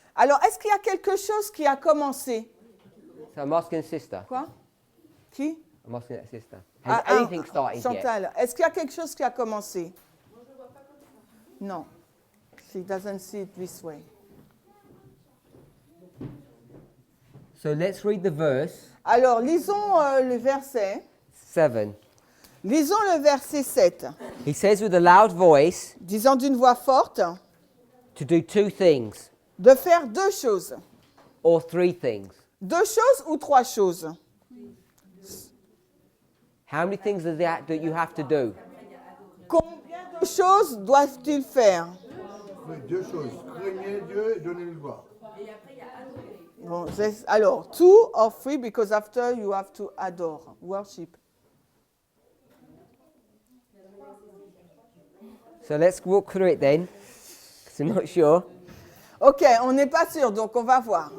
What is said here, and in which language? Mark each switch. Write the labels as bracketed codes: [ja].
[fr] Alors, est-ce qu'il y a quelque chose qui a commencé? [en] So I'm asking sister. [fr] Quoi? Qui? [en] I'm asking that sister. Has anything started yet? [fr] Chantal, est-ce qu'il y a quelque chose qui a commencé? Non. [en] She doesn't see it this way. So let's read the verse [fr] Alors, lisons le verset. [en] 7. [fr] Lisons le verset 7. [en] He says with a loud voice [fr] Disant d'une voix forte, [en] to do two things [fr] de faire deux choses. [en] or three things. [fr] Deux choses ou trois choses? [en] How many things is that you have to do? [fr] Combien de choses doivent-ils faire? Oui, deux choses. Craignez Dieu et donnez-lui gloire. Bon, alors, [en] two or three, because after you have to adore, worship. So let's walk through it then, because I'm not sure. [fr] Ok, on n'est pas sûr, donc on va voir.